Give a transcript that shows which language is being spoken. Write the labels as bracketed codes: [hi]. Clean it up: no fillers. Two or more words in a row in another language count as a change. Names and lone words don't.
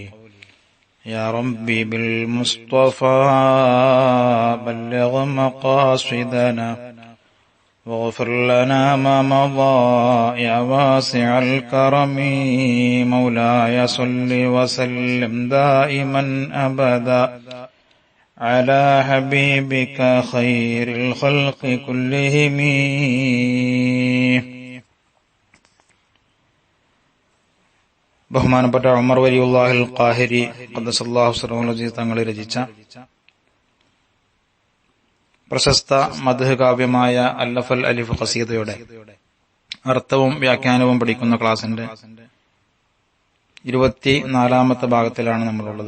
[ar] يا ربي بالمصطفى بلغ مقاصدنا واغفر لنا ما مضى يا واسع الكرم. مولاي صل وسلم دائما أبدا على حبيبك خير الخلق كلهم. [ml] ബഹുമാനപ്പെട്ട ഉമർ വലിയുല്ലാഹിൽ ഖാഹിരി [ar] قدس الله سره العزيز [ml] തങ്ങൾ രചിച്ച പ്രശസ്ത മദ്ഹ് കാവ്യമായ അല്ലഫൽ അലിഫ് ഖസീദയുടെ അർത്ഥവും വ്യാഖ്യാനവും പഠിക്കുന്ന ക്ലാസിന്റെ 24ാമത്തെ ഭാഗത്തിലാണ് നമ്മളുള്ളത്.